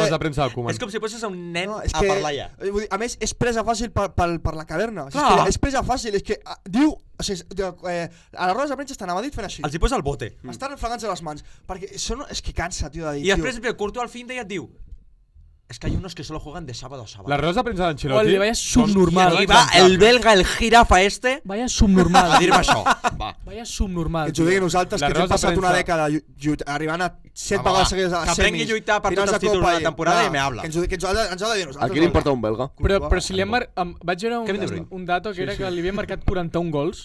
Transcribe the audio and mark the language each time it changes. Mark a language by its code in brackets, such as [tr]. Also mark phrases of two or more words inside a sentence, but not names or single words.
[ca] rodes de premsa del Koeman? És com si posés a un nen No, és a parlar ja. vull dir, a més, és presa fàcil per la caverna. És, Clar. que és presa fàcil, és que diu... O sigui, a les rodes de premsa estan a Madrid fent així. Els hi posa el bote. Estan fregant-se les mans. Perquè és que cansa, tio, de dir. I després, Courtois al fin d'ella et diu [es] es que hay unos que solo juegan de sábado a sábado. [ca] Les rodes de premsa d'Ancelotti... [es] Ole, vaya subnormal. Y va el belga, el jirafa este, Vaya subnormal. [ca] a dir-me això. Va. [es] Vaya subnormal. [ca] Que ens ho diguin nosaltres, Les que ens hem rodes de passat una premsa. dècada arribant a 7 Va, vegades seguides a que les aprengui semis. a lluitar per finals tots els de títols Copa de la temporada i [es] me habla. [ca] Que ens ho ha de dir nosaltres. A qui li importa un belga? Però si li hem vaig veure Kevin De Bruyne. un dato que era que li havien marcat 41 gols